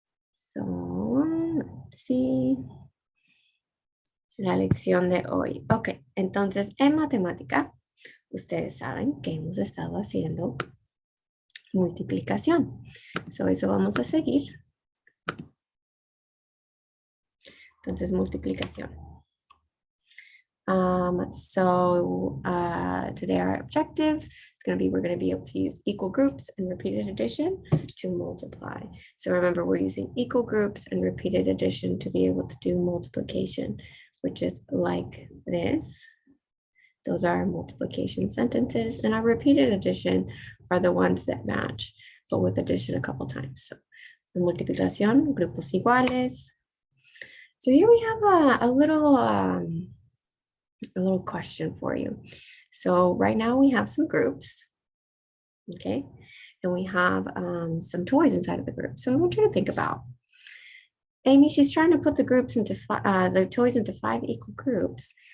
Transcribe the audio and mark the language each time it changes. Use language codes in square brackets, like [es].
[es] So, sí. La lección de hoy. Ok, entonces en matemática, ustedes saben que hemos estado haciendo multiplicación. So, eso vamos a seguir. Entonces, multiplicación. [en] Today our objective is going to be, we're going to be able to use equal groups and repeated addition to multiply. So remember, we're using equal groups and repeated addition to be able to do multiplication, which is like this. Those are our multiplication sentences, and our repeated addition are the ones that match, but with addition a couple times. [es] So, multiplicación, grupos iguales. [en] So here we have a little question for you. So right now we have some groups, okay, and we have some toys inside of the group. So I want you to think about Amy. She's trying to put the groups into the toys into 5 equal groups.